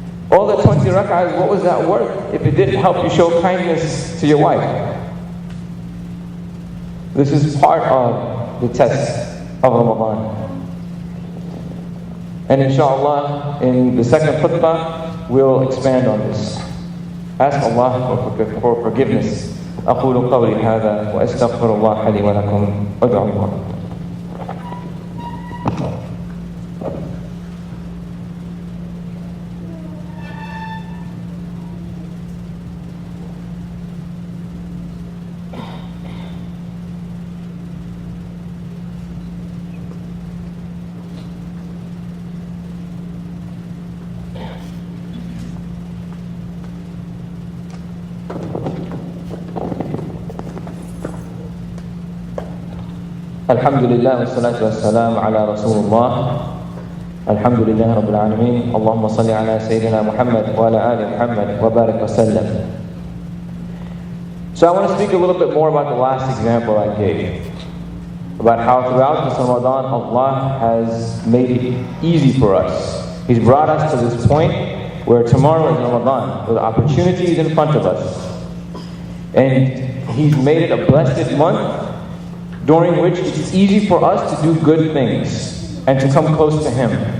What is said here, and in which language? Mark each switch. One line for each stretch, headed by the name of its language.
English: All the 20 rak'ahs, what was that worth if it didn't help you show kindness to your wife? This is part of the test of Ramadan. And inshallah, in the second khutbah, we'll expand on this. Ask Allah for forgiveness.
Arabic: أقول قولي هذا وأستغفر الله لي ولكم وادعوا الله. الحمد لله والصلاة والسلام على رسول الله. الحمد لله رب العالمين. اللهم صل على سيدنا محمد وعلى آل محمد وبارك وسلم.
English: So I want to speak a little bit more about the last example I gave, about how throughout this Ramadan Allah has made it easy for us. He's brought us to this point where tomorrow is Ramadan, where the opportunity is in front of us, and He's made it a blessed month during which it's easy for us to do good things and to come close to Him.